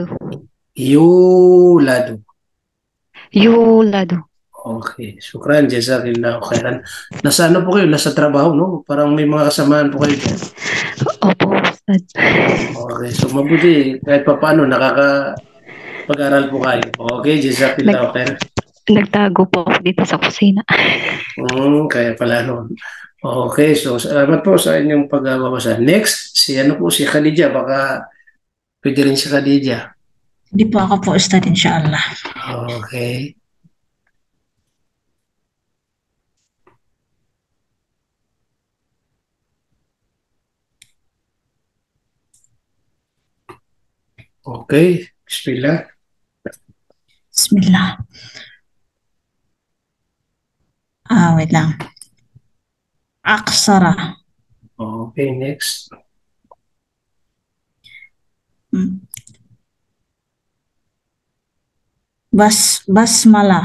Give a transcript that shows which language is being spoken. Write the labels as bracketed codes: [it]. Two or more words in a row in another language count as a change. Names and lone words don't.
[ar] Yulado. Yulado. Okay, شكرا، جزاك الله خيرا. [tl] Nasa ano po kayo? Nasa trabaho, no? Parang may mga kasamaan po kayo dyan. Opo, Ustad. [en] Okay, so [tl] mabuti kahit pa paano nakakapag-aral po kayo. [ar] Okay, جزاك الله خيرا. [tl] Nagtago po ako dito sa kusina. Kaya pala noon. [en] Okay, so [tl] salamat po sa inyong pagbabasa. Next, si Khadija. Baka pwede rin si Khadija. Hindi po ako po, Ustad, inshallah. [en] Okay. Okay, bismillah. Bismillah. [tl] Wait lang. Aksara. [en] Okay, next. Basmala.